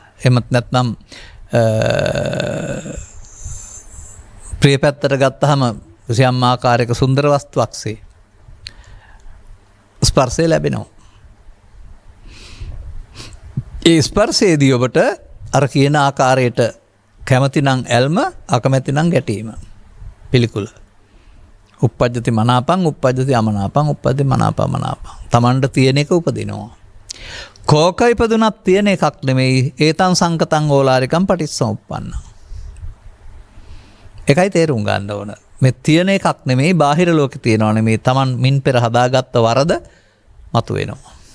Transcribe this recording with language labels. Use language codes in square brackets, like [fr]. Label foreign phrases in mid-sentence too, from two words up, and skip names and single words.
[si] එමත් නැත්නම් ප්‍රිය පැත්තට ගත්තහම කිසියම් ආකාරයක සුන්දර වස්තුවක්සේ ස්පර්ශය ලැබෙනවා. ඒ ස්පර්ශයේදී ඔබට අර කියන ආකාරයට කැමති නම් ඇල්ම, අකමැති නම් ගැටීම, පිළිකුල. [pi] උප්පජ්ජති මනාපං උප්පජ්ජති අමනාපං උප්පජ්ජති මනාප අමනාපං. [si] Tamanට තියෙන එක උපදිනවා. කෝක ඉපදුනත් තියෙන එකක් නෙමෙයි. [pi] ඒතං සංකතං ඕලාරිකං පටිච්චසමුප්පන්න. [si] එකයි තේරුම් ගන්න ඕන. මේ තියෙන එකක් නෙමෙයි, බාහිර ලෝකේ තියෙනව නෙමෙයි. Taman මින් පෙර හදාගත්ත වරද මතුවෙනවා.